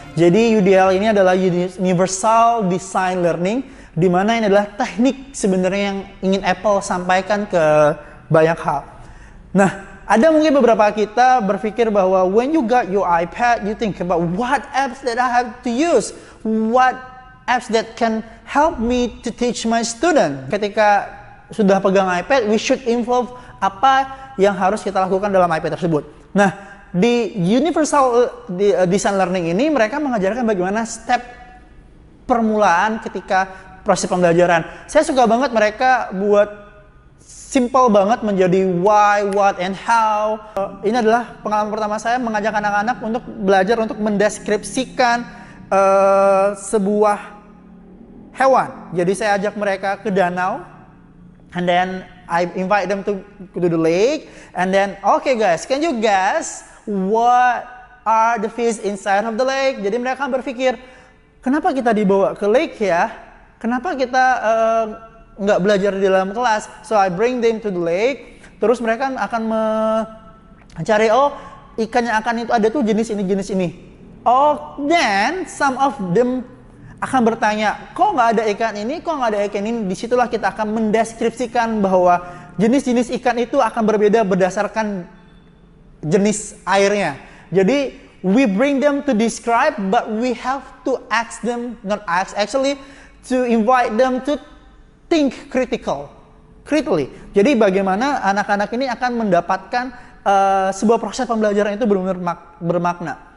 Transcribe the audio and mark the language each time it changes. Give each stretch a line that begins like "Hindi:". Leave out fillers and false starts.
Indonesian: Jadi UDL ini adalah Universal Design Learning, di mana ini adalah teknik sebenarnya yang ingin Apple sampaikan ke banyak hal. Nah, ada mungkin beberapa kita berpikir bahwa
English: when you got your iPad, you think about what apps that I have to use, what apps that can help me to teach my student.
Indonesian: Ketika sudah pegang iPad,
English: we should involve
Indonesian: apa yang harus kita lakukan dalam iPad tersebut. Nah, di Universal Design Learning ini mereka mengajarkan bagaimana step permulaan ketika proses pembelajaran. Saya suka banget mereka buat simple banget menjadi
English: why, what, and how.
Indonesian: Ini adalah pengalaman pertama saya mengajak anak-anak untuk belajar untuk mendeskripsikan sebuah hewan. Jadi saya ajak mereka ke danau,
English: and then I invite them to the lake, and then okay guys, can you guess what are the fish inside of the lake?
Indonesian: Jadi mereka berpikir, kenapa kita dibawa ke lake ya? Kenapa kita nggak belajar di dalam kelas?
English: So I bring them to the lake.
Indonesian: Terus mereka akan mencari, oh ikan yang akan itu ada tuh jenis ini, jenis ini.
English: Oh, then some of them
Indonesian: akan bertanya, kok nggak ada ikan ini, kok nggak ada ikan ini? Disitulah kita akan mendeskripsikan bahwa jenis-jenis ikan itu akan berbeda berdasarkan jenis airnya.
English: Jadi we bring them to describe, but we have to ask them, not ask actually, to invite them to think critically.
Indonesian: Jadi bagaimana anak-anak ini akan mendapatkan sebuah proses pembelajaran itu benar-benar bermakna.